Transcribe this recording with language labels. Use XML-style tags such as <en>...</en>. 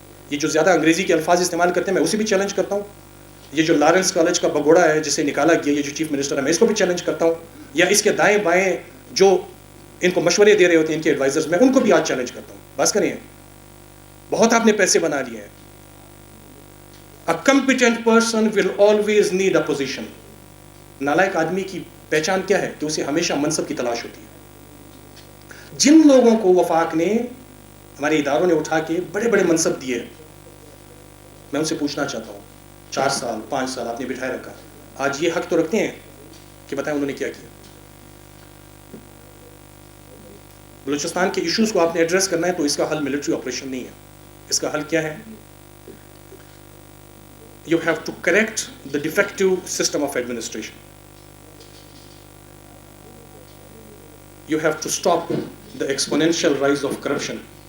<ur>یہ جو زیادہ انگریزی کے الفاظ استعمال کرتے ہیں، میں اسے بھی چیلنج کرتا ہوں. یہ جو لارنس کالج کا بگوڑا ہے جسے نکالا گیا، یہ جو چیف منسٹر ہے، میں اس کو بھی چیلنج کرتا ہوں. یا اس کے دائیں بائیں جو ان کو مشورے دے رہے ہوتے ہیں، ان کے ایڈوائزرز، میں ان کو بھی آج چیلنج کرتا ہوں. بس کریں، بہت آپ نے پیسے بنا لیے ہیں.</ur> <en>A competent person will always need a position.</en> <ur>نالائق آدمی کی پہچان کیا ہے؟ کہ اسے ہمیشہ منصب کی تلاش ہوتی ہے. جن لوگوں کو وفاق نے، ہمارے اداروں نے اٹھا کے بڑے بڑے منصب دیے، میں ان سے پوچھنا چاہتا ہوں، 4 سال 5 سال آپ نے بٹھائے رکھا، آج یہ حق تو رکھتے ہیں کہ بتائیں انہوں نے کیا کیا. بلوچستان کے ایشوز کو آپ نے ایڈریس کرنا ہے تو اس کا حل ملٹری آپریشن نہیں ہے. اس کا حل کیا ہے؟</ur> <en>You have to correct the defective system of administration. You have to stop the exponential rise of corruption.</en>